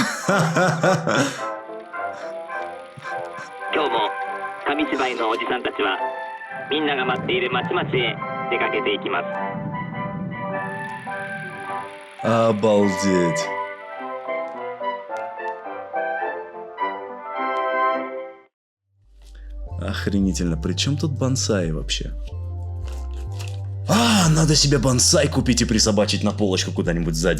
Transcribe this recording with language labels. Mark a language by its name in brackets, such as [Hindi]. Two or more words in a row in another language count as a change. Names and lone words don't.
[Japanese] 今日も紙芝居のおじさんたちはみんなが待っている町々へ出かけていきます。 [Russian] Обалдеть. Охренительно. При чем тут бонсай вообще? Надо себе бонсай купить и присобачить на полочку куда-нибудь сзади.